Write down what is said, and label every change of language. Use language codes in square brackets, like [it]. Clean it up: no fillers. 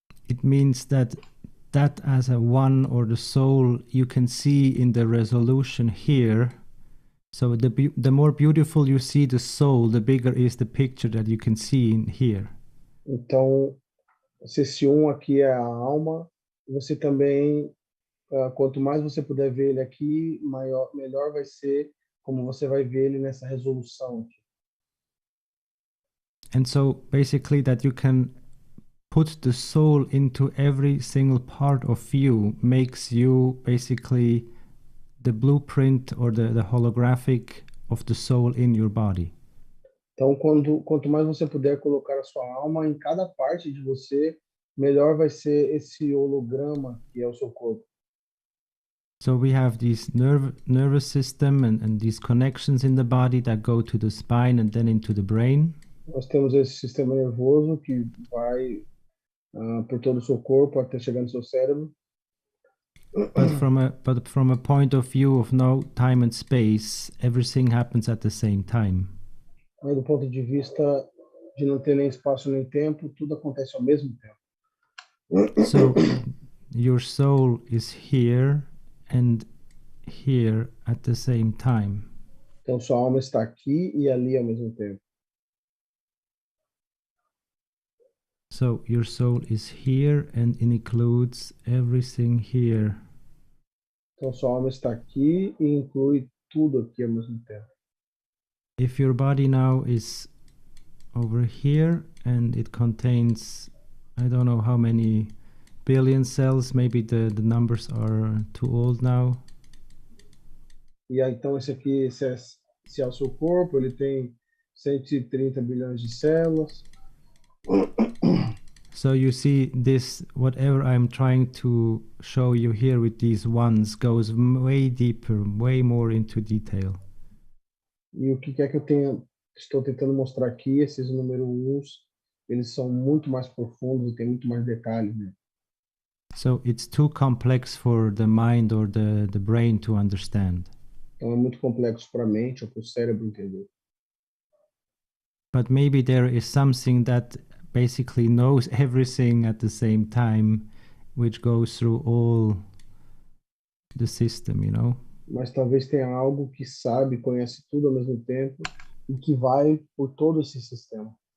[en] It means that as a one, or the soul, you can see in the resolution here. So the more beautiful you see the soul, the bigger is the picture that you can see in here. [pt] Então, se esse aqui é a alma, você também, quanto mais você puder ver ele aqui, melhor vai ser como você vai ver ele nessa resolução aqui. [en] And so basically that you can put the soul into every single part of you makes you basically the blueprint or the holographic of the soul in your body. [pt] Então, quanto mais você puder colocar a sua alma em cada parte de você, melhor vai ser esse holograma que é o seu corpo. [en] So we have this nervous system and these connections in the body that go to the spine and then into the brain. [pt] Nós temos esse sistema nervoso que vai por todo o seu corpo até chegar no seu cérebro. [en] But from a point of view of no time and space, everything happens at the same time. [pt] Mas do ponto de vista de não ter nem espaço nem tempo, tudo acontece ao mesmo tempo. [en] So your soul is here and here at the same time. [pt] Então sua alma está aqui e ali ao mesmo tempo. [en] So your soul is here and it includes everything here. [pt] Então sua alma está aqui e inclui tudo aqui ao mesmo tempo. [en] If your body now is over here and it contains, I don't know how many billion cells, maybe the numbers are too old now. [pt] E aí, então esse aqui, se é o seu corpo, ele tem 130 bilhões de células. [en] So you see this, whatever I'm trying to show you here with these ones goes way deeper, way more into detail. [pt] E o que quer que estou tentando mostrar aqui, esses número 1, eles são muito mais profundos e tem muito mais detalhes, né? [en] So it's too complex for the mind or the brain to understand. [pt] Então é muito complexo para a mente ou para o cérebro entender. [en] But maybe there is something that basically knows everything at the same time, which goes through all the system, you know? [pt] Mas talvez tenha algo que sabe, conhece tudo ao mesmo tempo e que vai por todo esse sistema.